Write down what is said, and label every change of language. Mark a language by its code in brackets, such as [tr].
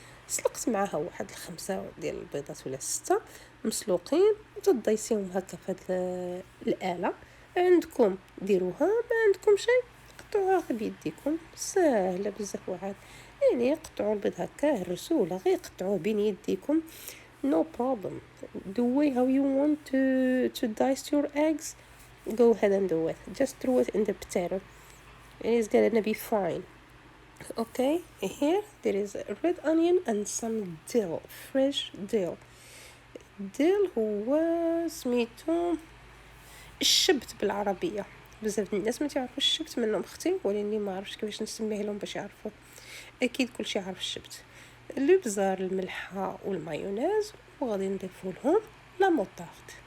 [ar] سلقت معاها واحد 5 ديال البيضات ولا 6 مسلوقين، وتضيسيهم هكا في هاد الاله. عندكم ديروها، ما عندكم شيء قطعوها غير بيديكم، ساهله بزاف. واحد يعني قطعوا البيض هكا هرسوه ولا غير قطعوه بين يديكم، [en] no problem. The way how you want to dice your eggs, go ahead and do it. Just throw it in the potato. It's gonna be fine. Okay, here there is a red onion and some dill, fresh dill. [ar] dill هو سميتو الشبت بالعربية. بزاف الناس ما تعرفوش الشبت، منهم اختي، ولاني ما عرفتش كيفاش نسميه لهم باش يعرفوا. اكيد كلشي عارف الشبت. الابزار، الملحه والمايونيز، وغادي نضيفوا لهم لا موطارد.